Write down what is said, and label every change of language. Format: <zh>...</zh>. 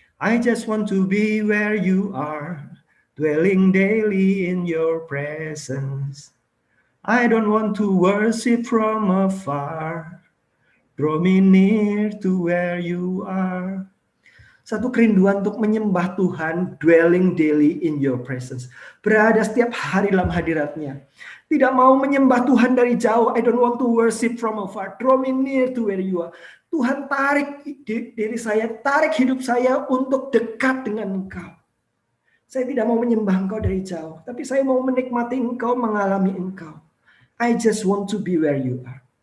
<en>I just want to be where you are, dwelling daily in your presence. I don't want to worship from afar. Draw me near to where you are.</en> <id>Satu kerinduan untuk menyembah Tuhan,</id> <en>dwelling daily in your presence.</en> <id>Berada setiap hari dalam hadiratnya. Tidak mau menyembah Tuhan dari jauh.</id> <en>I don't want to worship from afar. Draw me near to where you are.</en> <id>Tuhan, tarik diri saya, tarik hidup saya untuk dekat dengan Engkau. Saya tidak mau menyembah Engkau dari jauh, tapi saya mau menikmati Engkau, mengalami Engkau.</id> <en>I just want to be where you are.</en>